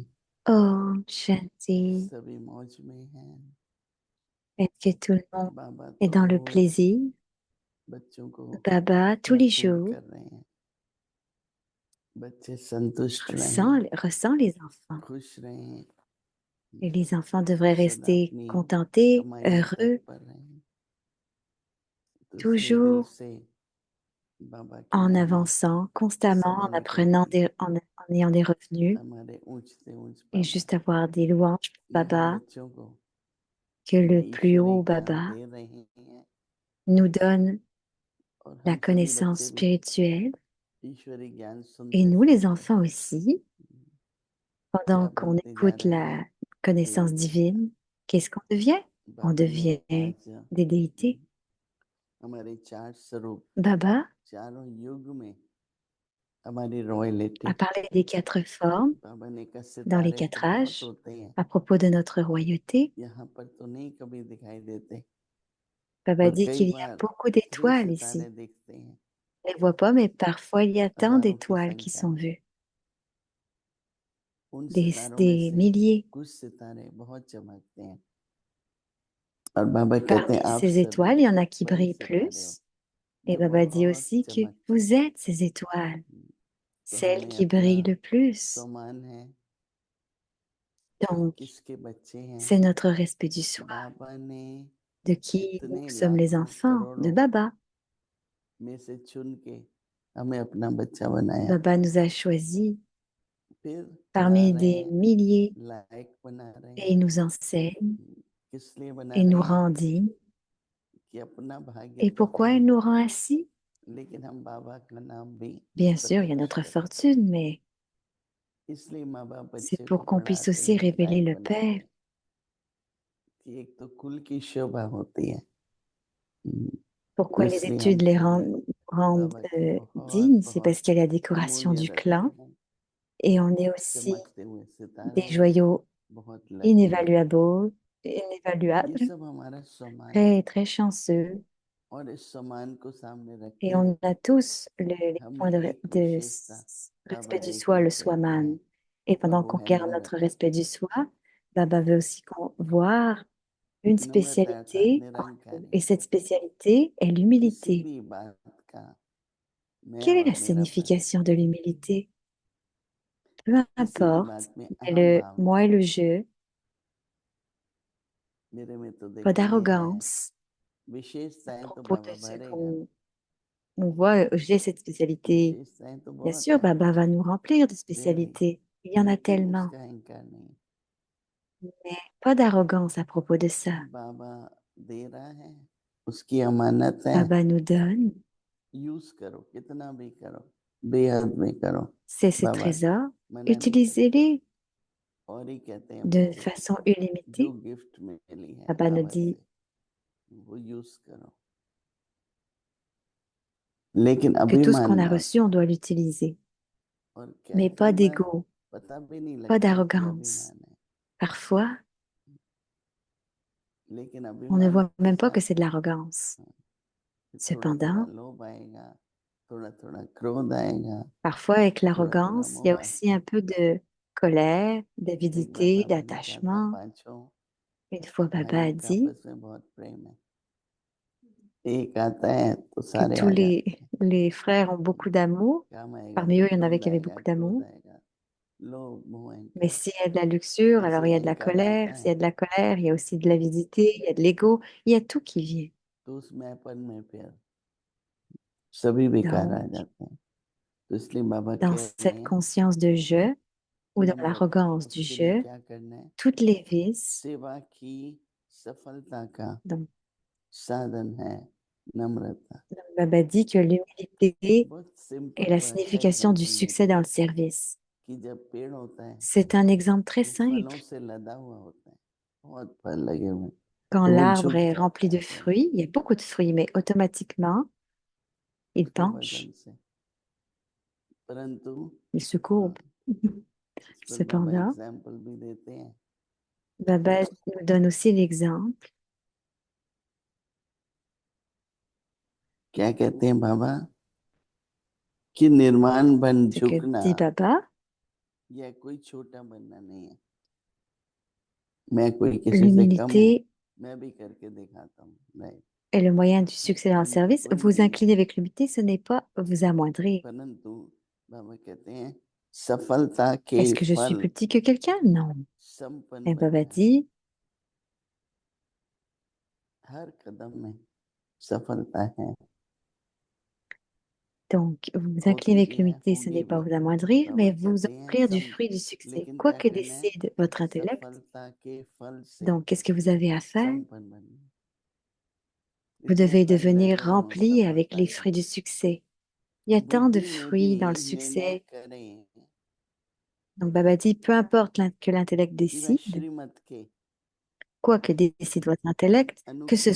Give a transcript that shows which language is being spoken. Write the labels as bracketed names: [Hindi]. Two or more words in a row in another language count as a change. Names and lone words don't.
[Hindi] Om Shanti. सभी मौज में हैं। [French] Est-ce que tout le monde [Hindi] बाबा [French] est [Hindi] तो [French] dans le [Hindi] रोज [French] plaisir? [Hindi] बच्चों को [French] Baba, tous les [Hindi] भरपूर [French] jours, [Hindi] कर रहे हैं। बच्चे संतुष्ट रहें, [French] ressent les enfants. [Hindi] खुश रहें, [French] Et les enfants devraient [Hindi] सदा [French] rester [Hindi] अपनी [French] contentés, [Hindi] कमाई में [French] heureux, [Hindi] तत्पर रहें। दूसरे दिल [French] toujours [Hindi] से बाबा की [French] en [Hindi] महिमा [French] avançant constamment, [Hindi] सदा [French] en apprenant, [Hindi] निकलेगी। [French] en ayant des revenus [Hindi] हमारे ऊंच से ऊंच [French] et [Hindi] बाबा [French] juste avoir des louanges pour [Hindi] यहाँ [French] Baba, [Hindi] बच्चों को [French] que le [Hindi] ये [French] plus [Hindi] ईश्वरीय [French] haut [Hindi] ज्ञान [French] Baba [Hindi] दे रहे हैं [French] nous donne [Hindi] और [French] la [Hindi] हम सभी [French] connaissance [Hindi] बच्चे भी [French] spirituelle [Hindi] ईश्वरीय ज्ञान [French] et [Hindi] सुनते [French] nous, les [Hindi] सुनते [French] enfants aussi, [Hindi] क्या [French] pendant qu'on [Hindi] बनते जा [French] écoute [Hindi] रहे हैं। [French] la connaissance divine, qu'est-ce qu'on devient? On [Hindi] बाबा ने [French] devient [Hindi] आज [French] des déités. [Hindi] हमारे चार स्वरूप [French] Baba [Hindi] चारों युग में हमारी रॉयलिटी [French] a parlé des 4 formes [Hindi] बाबा ने कहा [French] dans les [Hindi] सितारे तो [French] 4 [Hindi] बहुत [French] âges [Hindi] होते हैं, [French] à propos de notre royauté. [Hindi] यहाँ पर तो नहीं कभी दिखाई देते, [French] Baba [Hindi] पर [French] dit [Hindi] कई [French] qu'il y a [Hindi] बार [French] beaucoup [Hindi] कई [French] d'étoiles [Hindi] सितारे [French] ici. [Hindi] दिखते हैं, [French] On ne les voit pas, mais parfois il y a tant [Hindi] हजारों की [French] d'étoiles qui [Hindi] संख्या [French] sont [Hindi] में। [French] vues, [Hindi] उन [French] des, [Hindi] सितारों में [French] des [Hindi] से [French] milliers. [Hindi] कुछ सितारे बहुत चमकते हैं और बाबा कहते हैं [French] Parmi [Hindi] आप [French] ces [Hindi] सभी [French] étoiles, il y en a qui [Hindi] वही [French] brillent [Hindi] सितारे हो [French] plus. Et [Hindi] जो [French] Baba dit [Hindi] बहुत [French] aussi que [Hindi] चमकते [French] vous [Hindi] हैं। [French] êtes ces étoiles, [Hindi] तो [French] celles [Hindi] हमें [French] qui [Hindi] अपना [French] brillent le plus. [Hindi] सम्मान है कि [French] Donc, [Hindi] किसके बच्चे हैं। [French] c'est notre respect du soi [Hindi] बाबा ने [French] de qui nous [Hindi] इतने [French] sommes les [Hindi] लाखों [French] enfants, de [Hindi] करोड़ों [French] Baba. [Hindi] में से चुन के हमें अपना बच्चा बनाया, [French] Baba nous a choisis [Hindi] फिर पढ़ा [French] parmi [Hindi] रहे [French] des [Hindi] हैं, [French] milliers [Hindi] लायक बना रहे [French] et il [Hindi] हैं। [French] nous enseigne, [Hindi] किस लिए बना [French] il [Hindi] रहे [French] nous [Hindi] हैं [French] rend dignes. [Hindi] कि अपना भाग्य [French] Et [Hindi] तो [French] pourquoi [Hindi] है, [French] il nous rend ainsi? [Hindi] लेकिन हम बाबा का नाम भी [French] Bien sûr, il y a [Hindi] प्रत्यक्ष [French] notre [Hindi] करें, [French] fortune, mais [Hindi] इसलिए माँ बाप [French] c'est [Hindi] बच्चे को [French] pour qu'on puisse [Hindi] पढ़ाते [French] aussi [Hindi] हैं, [French] révéler [Hindi] लायक [French] le [Hindi] बनाते [French] Père. [Hindi] हैं कि एक तो कुल की शोभा होती है। तो [French] Pourquoi les [Hindi] इसलिए हम [French] études les [Hindi] सभी [French] rendent [Hindi] बाबा की बहुत [French] dignes? C'est [Hindi] बहुत [French] parce qu'il y a la décoration [Hindi] अमूल्य [French] du [Hindi] रत्न [French] clan [Hindi] हैं, [French] et on est aussi [Hindi] चमकते हुए सितारे [French] des [Hindi] हैं, [French] joyaux [Hindi] बहुत लकी हैं। [French] inévaluables, [Hindi] ये [French] inévaluables, [Hindi] सब हमारा सम्मान है, [French] très, très chanceux. [Hindi] और इस सम्मान को सामने रख [French] Et [Hindi] के [French] on a tous les points [Hindi] हमें एक विशेषता [French] respect [Hindi] बाबा [French] du soi, [Hindi] देखना [French] le [Hindi] चाहते [French] soi-man. [Hindi] हैं, [French] Et [Hindi] और [French] pendant [Hindi] वो [French] qu'on [Hindi] है [French] garde notre [Hindi] नम्रता। [French] respect du soi, Baba veut aussi qu'on voir une [Hindi] नम्रता अर्थात [French] spécialité en nous. [Hindi] निरंकारी, [French] Et cette spécialité est [Hindi] किसी [French] l'humilité. [Hindi] भी बात का मैं [French] Quelle est [Hindi] और [French] la [Hindi] मेरापन, [French] signification de l'humilité? Peu [Hindi] किसी भी [French] importe, [Hindi] बात में [French] mais [Hindi] अहम [French] le [Hindi] भाव [French] moi [Hindi] नहीं। [French] et le je, [Hindi] मेरे में तो [French] pas [Hindi] देखो ये है, [French] d'arrogance. À [Hindi] विशेषताएं तो [French] propos de [Hindi] बाबा [French] ce [Hindi] भरेगा, [French] qu'on voit, j'ai cette spécialité. [Hindi] विशेषताएं तो [French] Bien [Hindi] बहुत [French] sûr, [Hindi] है, [French] Baba va nous remplir de [Hindi] रियली, [French] spécialités. Il y en a [Hindi] लेकिन [French] tellement. [Hindi] उसका अहंकार नहीं। [French] Mais pas d'arrogance à propos de ça. [Hindi] बाबा दे रहा है, उसकी अमानत है, [French] Baba nous donne, [Hindi] यूज करो, कितना भी करो, बेहद में करो, [French] c'est ses [Hindi] बाबा [French] trésors. [Hindi] मना नहीं करते। [French] Utilisez-les [Hindi] और ही कहते हैं [French] de [Hindi] मुझे [French] façon [Hindi] जो [French] illimitée. [Hindi] गिफ्ट मिली है [French] Baba nous [Hindi] बाबा [French] dit [Hindi] से वो यूज करो, लेकिन [French] que tout ce qu'on [Hindi] अभिमान [French] a [Hindi] ना [French] reçu, on doit l'utiliser. [Hindi] और क्या [French] Mais [Hindi] कई [French] pas [Hindi] बार [French] d'ego, [Hindi] पता भी नहीं [French] pas [Hindi] लगता कि [French] d'arrogance. [Hindi] अभिमान है, [French] Parfois, [Hindi] लेकिन [French] on ne [Hindi] अभिमान [French] voit [Hindi] के [French] même pas que [Hindi] साथ [French] c'est de l'arrogance. [Hindi] थोड़ा थोड़ा [French] Cependant, [Hindi] लोभ आएगा, थोड़ा थोड़ा क्रोध आएगा, [French] parfois avec [Hindi] थोड़ा थोड़ा [French] l'arrogance, il y [Hindi] मोह [French] a aussi [Hindi] आएगा। [French] un peu de colère, [Hindi] एक बार [French] d'avidité, [Hindi] बाबा ने कहा था [French] d'attachement. [Hindi] पांचों [French] Une fois, Baba [Hindi] भाइयों [French] a [Hindi] का [French] dit [Hindi] आपस में बहुत प्रेम है, एक आता है तो [French] que [Hindi] सारे [French] tous [Hindi] आ जाते हैं, [French] les frères ont beaucoup d'amour. [Hindi] काम आएगा [French] Parmi [Hindi] तो [French] eux, il y en avait [Hindi] क्रोध [French] qui avaient [Hindi] आएगा, [French] beaucoup [Hindi] क्रोध [French] d'amour. [Hindi] आएगा, लोभ मोह [French] Mais [Hindi] अहंकार, [French] s'il y a de la luxure, alors [Hindi] जैसे [French] il y a de la [Hindi] अहंकार आता [French] colère. S'il y [Hindi] है [French] a de la colère, il y a aussi de l'avidité, il y a de l'ego, il y a tout qui vient. [Hindi] तो उस मैंपन में फिर सभी विकार आ [French] Donc, [Hindi] जाते हैं। तो इसलिए बाबा [French] dans [Hindi] कह रहे [French] cette [Hindi] हैं [French] conscience de je ou dans [Hindi] नम्रता, [French] l'arrogance du [Hindi] उसके लिए [French] je, [Hindi] क्या करना है, [French] toutes les vices, [Hindi] सेवा की सफलता का [French] donc [Hindi] साधन है नम्रता। [French] Baba dit que l'humilité [Hindi] बहुत [French] est [Hindi] सिंपल [French] la [Hindi] भाषा [French] signification du [Hindi] एग्जांपल [French] succès [Hindi] देते [French] dans le [Hindi] हैं [French] service. [Hindi] कि जब पेड़ होता है [French] C'est un exemple très [Hindi] वो फलों [French] simple. [Hindi] से लदा हुआ होता है, बहुत फल लगे हुए हैं, [French] Quand [Hindi] तो वो [French] l'arbre [Hindi] झुक [French] est [Hindi] जाता [French] rempli de [Hindi] है थोड़ा [French] fruits, il y a beaucoup de fruits, mais automatiquement, il [Hindi] उसके [French] penche, [Hindi] वजन से, परंतु [French] il se [Hindi] हाँ, [French] courbe. [Hindi] इस पर बाबा [French] Cependant, [Hindi] एग्जाम्पल भी देते हैं। [French] Baba nous donne aussi l'exemple. [Hindi] क्या कहते हैं बाबा कि निर्माण बन [French] Ce que [Hindi] झुकना [French] dit Baba, [Hindi] यह कोई छोटा बनना नहीं है, मैं कोई किसी से कम हूँ, [French] l'humilité [Hindi] मैं भी करके दिखाता हूँ, नहीं, [French] est le moyen du succès dans le service. [Hindi] कोई [French] Vous [Hindi] भी, [French] incliner avec l'humilité, ce n'est pas vous amoindrir. [Hindi] परंतु बाबा कहते हैं सफलता के [French] Est-ce que je suis [Hindi] फल [French] plus petit que quelqu'un? Non. [Hindi] संपन्न [French] Et Baba [Hindi] बनना है, [French] dit, [Hindi] हर कदम में सफलता है, [French] donc, vous incliner [Hindi] होती [French] avec [Hindi] भी है, [French] l'humilité, ce [Hindi] होगी [French] n'est pas [Hindi] भी। [French] vous amoindrir, [Hindi] बाबा [French] mais vous [Hindi] कहते हैं [French] remplir du [Hindi] सम, [French] fruit du succès. [Hindi] लेकिन [French] Quoi [Hindi] क्या [French] que [Hindi] करना है, [French] décide votre intellect, [Hindi] सफलता के फल से [French] donc, qu'est-ce que vous avez à faire? [Hindi] संपन्न बनना, [French] Vous [Hindi] इतने [French] devez [Hindi] फल [French] devenir [Hindi] लगे हों [French] rempli avec [Hindi] सफलता [French] les [Hindi] के, [French] fruits du succès. Il y a tant de [Hindi] बुद्धि में भी [French] fruits dans le [Hindi] निर्णय [French] succès. [Hindi] करें [French] Donc, Baba dit, peu importe que l'intellect [Hindi] कि वह [French] décide, [Hindi] श्रीमत के [French] quoi que décide votre intellect, que ce